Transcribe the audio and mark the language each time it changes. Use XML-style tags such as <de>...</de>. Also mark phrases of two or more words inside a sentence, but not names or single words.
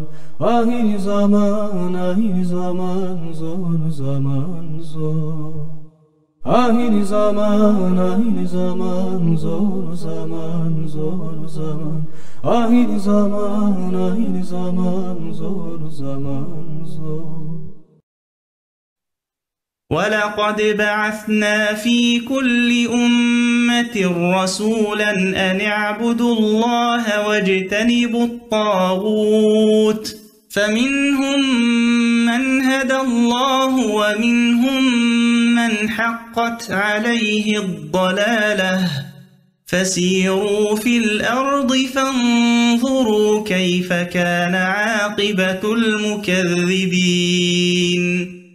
<tr>Ahir zaman, zor zaman, zor. Ahir zaman, zor zaman, zor zaman. Ahir zaman, zor zaman, zor.</tr> <ar>ولقد بعثنا في كل أمة رسولا أن اعبدوا الله واجتنبوا الطاغوت فمنهم من هدى الله ومنهم من حقت عليه الضلالة فسيروا في الأرض فانظروا كيف كان عاقبة المكذبين.</ar>